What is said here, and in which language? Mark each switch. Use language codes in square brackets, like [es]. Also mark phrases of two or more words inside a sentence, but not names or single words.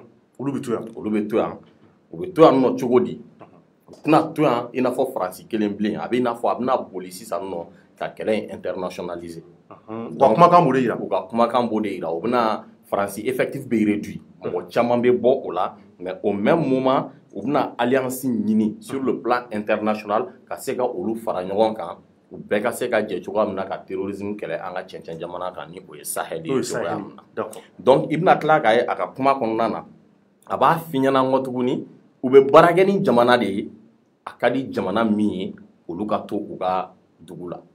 [bm] Olu bɛ to yan. Olu bɛ to yan. U bɛ to yan nɔ cogo di? U tɛna to yan i n'a fɔ Faransi kelen bilen a bɛ i n'a fɔ a bɛna boli sisan nɔ ka kɛlɛ in internationaliser. U ka kumakan b'o de yira. U ka kumakan b'o de yira. U bɛna Faransi effectif bɛ réduit. Mɔgɔ caman bɛ bɔ o la [fr] mais au même moment [bm] u bɛna alliance ɲini [fr] sur le plan international [bm] ka se ka olu fara ɲɔgɔn kan u bɛɛ ka se ka jɛ cogoya min na ka terrorisme kɛlɛ an ka cɛncɛn jamana kan ni o ye Sahel ye cogoya min na. Donc i bɛna tila k'a ye a ka kuma kɔnɔna na a b'a f'i ɲɛna nkɔ tuguni u bɛ baara kɛ ni jamana de ye a ka di jamana min ye olu ka to u ka dugu la.